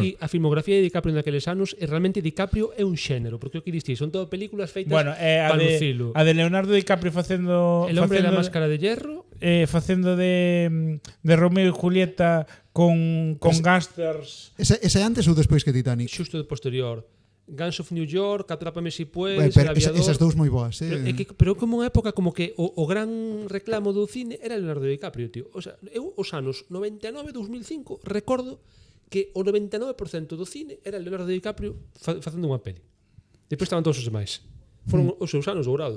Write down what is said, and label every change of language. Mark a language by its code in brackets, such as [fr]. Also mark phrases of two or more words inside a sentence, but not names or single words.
[gl] aquí a filmografía de DiCaprio naqueles anos e realmente DiCaprio é un xénero, porque o que diste, son todo películas feitas Bueno, a para de, lucilo. a de Leonardo DiCaprio facendo El hombre de la facendo- máscara de hierro, facendo de Romeo e Julieta con gangsters. Ese antes ou despois que Titanic? xusto de posterior. Guns of New York, Atrápame si puedes, Bueno, pero El aviador. esas dous moi boas, Pero como unha época como que o gran reclamo do cine era Leonardo DiCaprio, tío. O sea, eu os anos 99-2005 recordo que o 99% do cine era Leonardo DiCaprio facendo unha peli. Depois estaban todos os demais. Foron os seus anos dourados.